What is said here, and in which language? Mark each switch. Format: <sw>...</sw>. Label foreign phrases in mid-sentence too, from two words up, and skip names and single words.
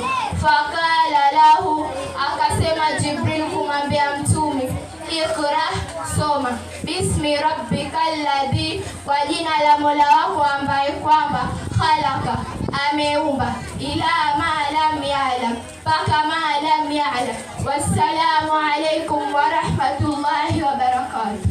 <ar>فقال له,</ar> <sw>akasema Jibril kumwambia mtume, ikra, soma.</sw> <ar>باسم ربك الذي,</ar> <sw>kwa jina la Mola wako ambaye kwamba khalaqa, ameumba.</sw> <ar>إلى ما لم يعلم, mpaka ما لم يعلم. والسلام عليكم ورحمة الله وبركاته.</ar>